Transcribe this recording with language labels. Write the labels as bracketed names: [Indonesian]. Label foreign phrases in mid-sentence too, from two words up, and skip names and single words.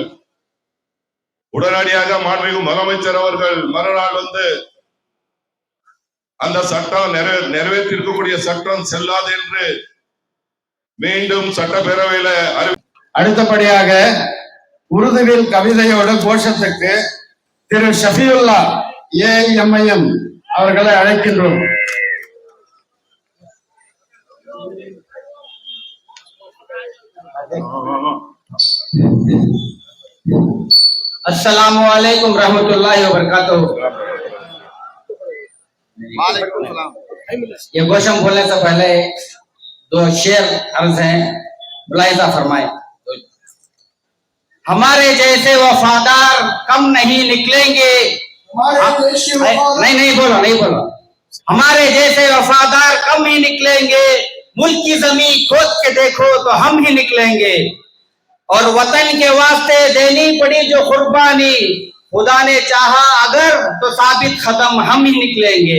[Tamil] உடனடியாக மாண்புமிகு முதலமைச்சர் அவர்கள் மறுநாள் வந்து அந்த சட்டம் நிறைவேற்றிருக்கக்கூடிய சட்டம் செல்லாது என்று மீண்டும் சட்டப்பேரவையில அடுத்தபடியாக உருதுவில் கவிதையோட கோஷத்துக்கு திரு ஷஃபியுல்லா AIMIM அவர்களை அழைக்கின்றோம். [Arabic] السلام عليكم رحمة الله و بركاته. [Urdu] یہ گوشم بولنے سے پہلے 2 شعر عرض ہیں، ملاحظہ فرمائے. ہمارے جیسے وفادار کم نہیں نکلیں گے، نہیں بولو، ہمارے جیسے وفادار کم ہی نکلیں گے، ملک کی زمین کھود کے دیکھو تو ہم ہی نکلیں گے، اور وطن کے واسطے دینی پڑی جو قربانی، خدا نے چاہا اگر تو ثابت ختم ہم ہی نکلیں گے.